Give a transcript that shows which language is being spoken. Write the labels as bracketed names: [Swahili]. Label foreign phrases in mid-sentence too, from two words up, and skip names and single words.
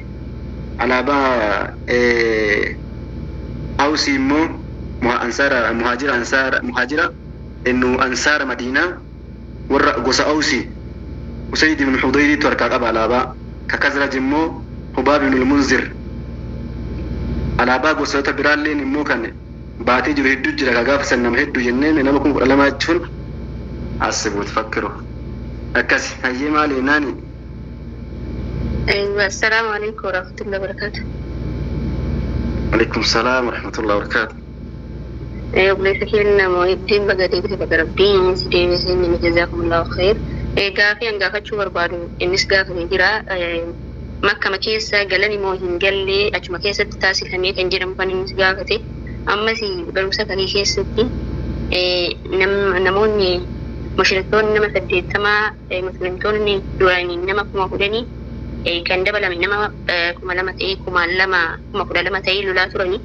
[Oromo] Alaabaa Awsii immoo muhajira innu ansaara Madiinaa warra gosa Awsii Usayd ibn Hudayr harkaa qaba alaabaa ka Khazraj immoo Hubaab ibn al-Munzir alaabaa gosoota biraalleen immoo kan baatee jiru hedduu jira ka gaafsan nama hedduu jenneen nama 12 jechuun asibu tafakkiru akkas hayyee maali naani. [Arabic] السلام عليكم ورحمة الله وبركاته. عليكم السلام ورحمة الله وبركاته. [Oromo] Obboleessa keenya Muhiddin baga deebite baga rabbiin si deebisee inni [Arabic] جزاكم الله خير. [Oromo] Gaafii an gaafachuu barbaadu innis gaafamee jira. Makkama keessa galani moo hin galle achuma keessatti taasifamee kan jedhamu kan innis gaafate. Ammas barumsa kana keessatti namoonni mushriktoonni nama 80 muslimtoonni duraanii nama 10,000 kan dabalame nama 2,000 ta'ee 2,000 ta'ee lolaa turani.